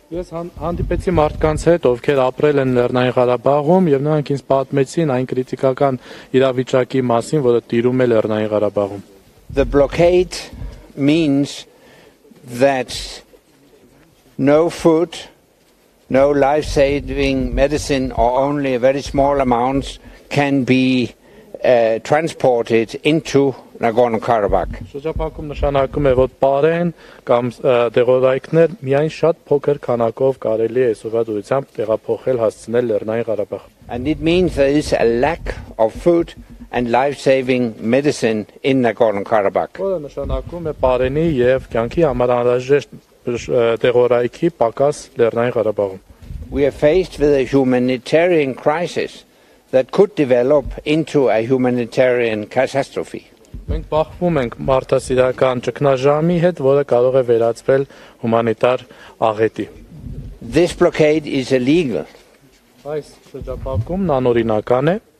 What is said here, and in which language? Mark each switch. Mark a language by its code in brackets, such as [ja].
[hy] Ես հանդիպեցի մարդկանց հետ, ովքեր ապրել են Լեռնային Ղարաբաղում եւ նրանք ինձ պատմեցին այն քրիտիկական իրավիճակի մասին, որը տիրում է Լեռնային Ղարաբաղում. [en] The blockade means that no food, no life-saving medicine or only very small amounts can be transported into Nagorno-Karabakh. [hy] Շրջափակում նշանակում է, որ պարեն կամ դեղորայքներ միայն շատ փոքր քանակով կարելի է սովորությամբ տեղափոխել հասցնել Լեռնային Ղարաբաղ. [en] And it means there is a lack of food and life-saving medicine in Nagorno-Karabakh. [hy] Որը նշանակում է պարենի եւ կյանքի համար անհրաժեշտ դեղորայքի պակաս Լեռնային Ղարաբաղում. [en] We are faced with a humanitarian crisis that could develop into a humanitarian catastrophe. [hy] Մենք բախվում ենք մարդասիրական ճգնաժամի հետ, որը կարող է վերածվել հումանիտար աղետի. [en] This blockade is illegal. [hy] Այս շրջափակումն անօրինական է.